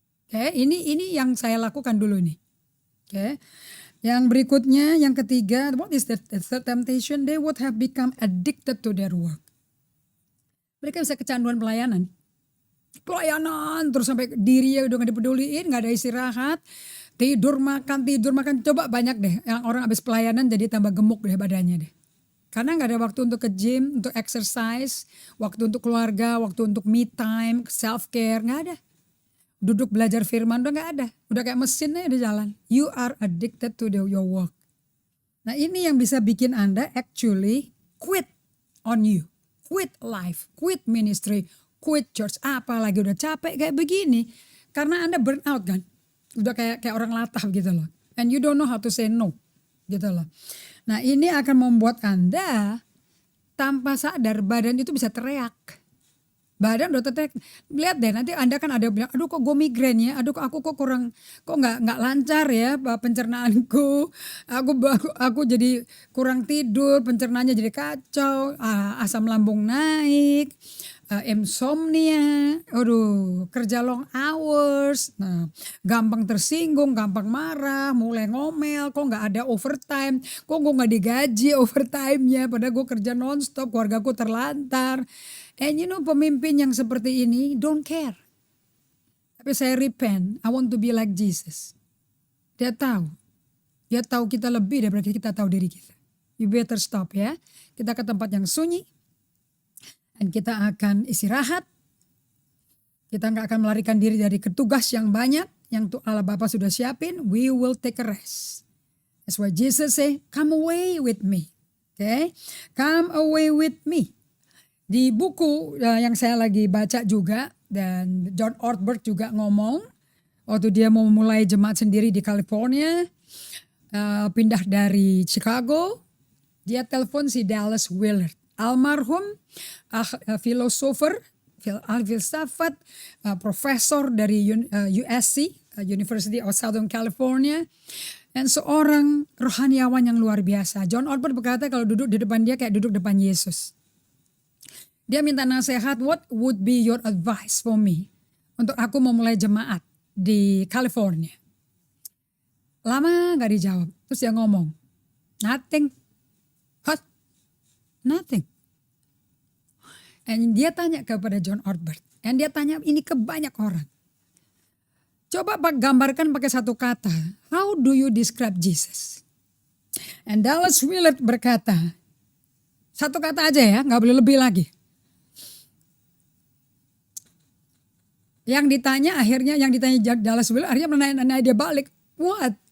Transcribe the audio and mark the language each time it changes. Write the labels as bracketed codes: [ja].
[id] Oke, ini yang saya lakukan dulu nih. Oke. Yang berikutnya, yang ketiga, [en] what is the third temptation? They would have become addicted to their work. [id] Mereka bisa kecanduan pelayanan. Pelayanan terus sampai dirinya udah gak dipeduliin, gak ada istirahat. Tidur makan. Coba banyak deh yang orang habis pelayanan jadi tambah gemuk deh badannya deh. Karena gak ada waktu untuk ke gym, untuk exercise, waktu untuk keluarga, waktu untuk me time, self care, gak ada. Duduk belajar firman udah gak ada. Udah kayak mesinnya di jalan. [en] You are addicted to your work. [id] Nah ini yang bisa bikin Anda [en] actually quit on you. Quit life, quit ministry, quit church. [id] Apalagi udah capek kayak begini. Karena Anda burn out kan. Udah kayak orang latah gitu loh. [en] And you don't know how to say no. [id] Gitu loh. Nah ini akan membuat Anda tanpa sadar badan itu bisa teriak. Badan udah teriak. Lihat deh nanti Anda kan ada bilang, aduh kok gue migrain ya. Aduh aku kok kurang, kok gak lancar ya pencernaanku. Aku jadi kurang tidur, pencernaannya jadi kacau. Asam lambung naik. Insomnia, kerja long hours, gampang tersinggung, gampang marah, mulai ngomel, kok nggak ada overtime, kok gue nggak digaji overtime-nya, padahal gue kerja nonstop, keluarga gue terlantar. And pemimpin yang seperti ini [en] don't care. [id] Tapi saya [en] repent, I want to be like Jesus. [id] Dia tahu kita lebih daripada kita tahu diri kita. [en] You better stop ya. [id] Kita ke tempat yang sunyi. Dan kita akan istirahat. Kita gak akan melarikan diri dari tugas yang banyak. Yang Allah Bapa sudah siapin. [en] We will take a rest. That's why Jesus say, come away with me. Okay? Come away with me. [id] Di buku yang saya lagi baca juga. Dan John Ortberg juga ngomong. Waktu dia mau mulai jemaat sendiri di California. Pindah dari Chicago. Dia telepon si Dallas Willard. Almarhum filosofer, filsafat, profesor dari USC, University of Southern California, dan seorang rohaniawan yang luar biasa. John Ortberg berkata kalau duduk di depan dia kayak duduk depan Yesus. Dia minta nasihat, [en] what would be your advice for me [id] untuk aku memulai jemaat di California? Lama gak dijawab, terus dia ngomong, nothing. Nothing. And dia tanya kepada John Ortberg. And dia tanya ini ke banyak orang. Coba gambarkan pakai satu kata. [en] How do you describe Jesus? [id] And Dallas Willard berkata. Satu kata aja ya, gak boleh lebih lagi. Yang ditanya Dallas Willard akhirnya menanya dia balik. What?